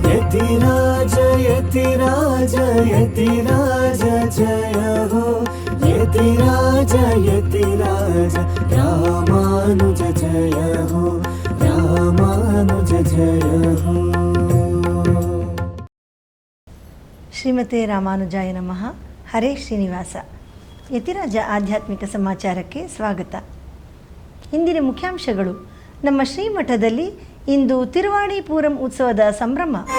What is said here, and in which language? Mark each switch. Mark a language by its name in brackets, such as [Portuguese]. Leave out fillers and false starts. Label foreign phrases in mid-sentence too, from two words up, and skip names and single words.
[Sanskrit] यतिराज यतिराज यतिराज [Hindi] जय हो [Sanskrit] यतिराज यतिराज रामानुज [Hindi] जय हो [Sanskrit] रामानुज [Hindi] जय हो। [Sanskrit] ಶ್ರೀಮತೆ ರಾಮಾನುಜಾಯ ನಮಃ. [Kannada] ಹರೇ ಶ್ರೀನಿವಾಸ. ಯತಿರಾಜ ಆಧ್ಯಾತ್ಮಿಕ ಸಮಾಚಾರಕ್ಕೆ ಸ್ವಾಗತ. ಇಂದಿನ ಮುಖ್ಯಾಂಶಗಳು. ನಮ್ಮ ಶ್ರೀಮಠದಲ್ಲಿ ಇಂದು ತಿರುವಾಡಿಪೂರಂ ಉತ್ಸವದ ಸಂಭ್ರಮ.